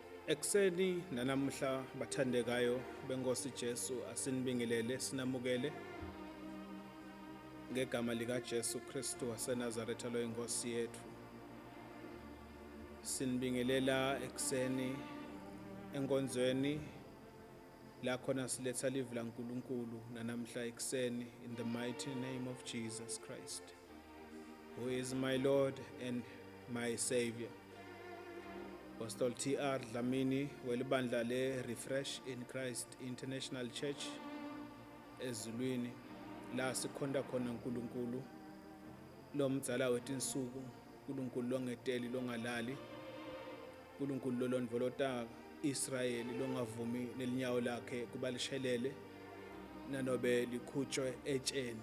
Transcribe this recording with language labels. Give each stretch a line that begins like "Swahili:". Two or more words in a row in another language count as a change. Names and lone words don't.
Swati: Ekseni nanamhla bathandekayo benkosi Jesu asinibingelele sinamukele ngegama lika Jesu Kristu waseNazaretha lo inkosi yethu. Sinibingelela ekseni enkonzweni la khona siletha live la uNkulunkulu nanamhla ekseni
English: in the mighty name of Jesus Christ, who is my Lord and my Savior.
Swati: Apostle TR Dlamini welibandla le Refresh in Christ International Church ezulwini la sikhonda khona uNkulunkulu lo mdzala wetinsuku, uNkulunkulu longeteli longalali, uNkulunkulu lolondvolota Israyeli longavumi nelinyawo lakhe kubalishelele nanobe likhutshwe etsheni.